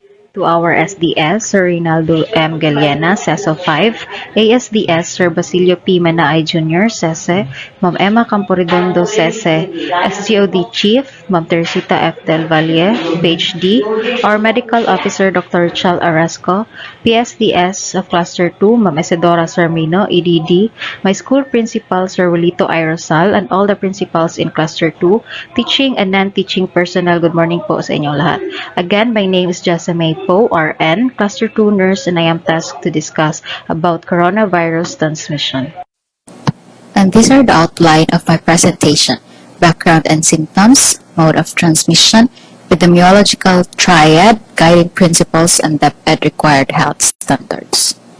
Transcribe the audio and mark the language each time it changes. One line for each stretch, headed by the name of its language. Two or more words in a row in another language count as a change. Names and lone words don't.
English: to our SDS, Sir Rinaldo M. Galiana, CESO 5, ASDS, Sir Basilio P. Manaay Jr., SESE, Ma'am Emma Camporedondo, SESE, SGOD Chief, Ma'am Teresita F. Del Valle, PhD, our Medical Officer, Dr. Chal Arasco, PSDS of Cluster 2, Ma'am Isidora Sarmino, EDD, my school principal, Sir Wilito Aerosal, and all the principals in Cluster 2, teaching and non-teaching personnel, good morning
Filipino: po sa inyong lahat.
English: Again, my name is Jessamay Po, RN, Cluster 2 nurse, and I am tasked to discuss about coronavirus transmission. And these are the outline of my presentation: background and symptoms, mode of transmission, epidemiological triad, guiding principles, and Dept required health standards.